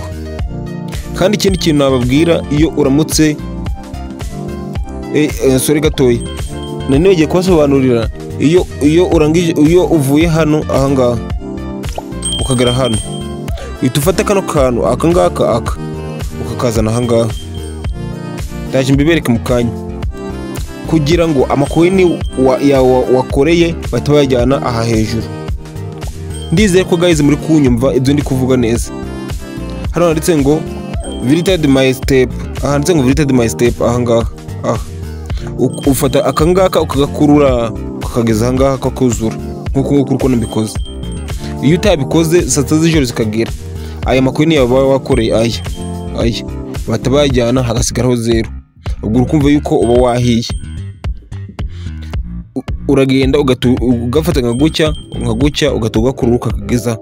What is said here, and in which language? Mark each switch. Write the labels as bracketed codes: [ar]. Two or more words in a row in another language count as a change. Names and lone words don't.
[rw] Kandi ikindi kintu nababwira, iyo uramutse sori gatoya, none bagiye kubasobanurira, iyo uvuye hano ahangaha ukagera hano, uhita ufata kano kantu ukakazana ahangaha. Ndaje mbibereke mu kanya. kugira ngo amakoini wakoreye bahita bayajyana aha hejuru. Ndizeye ko guys muri kunyumva ibyo ndi kuvuga neza. Hano handitse ngo [en] visited my step, [rw] handitse ngo [en] visited my step [rw] ahangaha. Ufata akangaka ukagakurura ukageza ahangaha kakuzura nkuko uko nabikoze. Iyo utabikoze saa sita z'ijoro zikagera, aya makoini yawe wakoreye aya bahita bayajyana hagasigaraho 0. ubwo urukumva yuko uba wahiye. Uragenda ugafata nka gutya ugatuga kururuka kageza.